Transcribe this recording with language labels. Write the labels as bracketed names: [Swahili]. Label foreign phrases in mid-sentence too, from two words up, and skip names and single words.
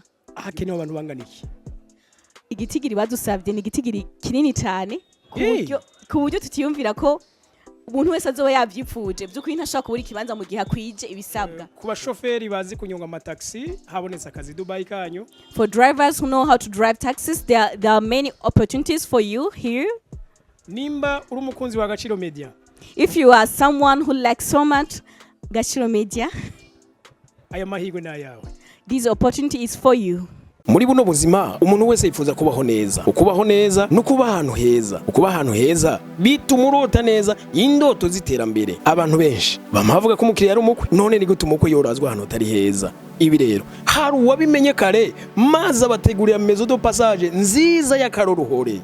[Rundi] ahakenewe abantu banganiki igitigiri badusavye ni igitigiri kinini cyane ku buryo tutiyumvira ko umuntu wese azoba yavyipfuje by'ukuri ntashaka kubura ikibanza mu gihe akwije ibisabwa ku bashoferi bazi kunyonga amataxi habonetse akazi Dubai kanyu. [English] For drivers who know how to drive taxis there are many opportunities for you here. [Rundi] Nimba uri umukunzi wa Gaciro Media, [English] if you are someone who likes so much Gaciro Media, [Rundi] aya mahirwe na yawe. [English] This opportunity is for you. [Rundi] Muri buno buzima umuntu wese yifuza kubaho neza. Ukubaho neza no kuba ahantu heza. Ukuba ahantu heza bituma urota neza indoto ziterambere. Abantu benshi bamavuga ko umukiriya ari umukwe none ni gute umukwe yorazwa ahantu atari heza. Ibi rero hari uwabimenye kare maze abategurira mezo do passage nziza y'akaroruhore.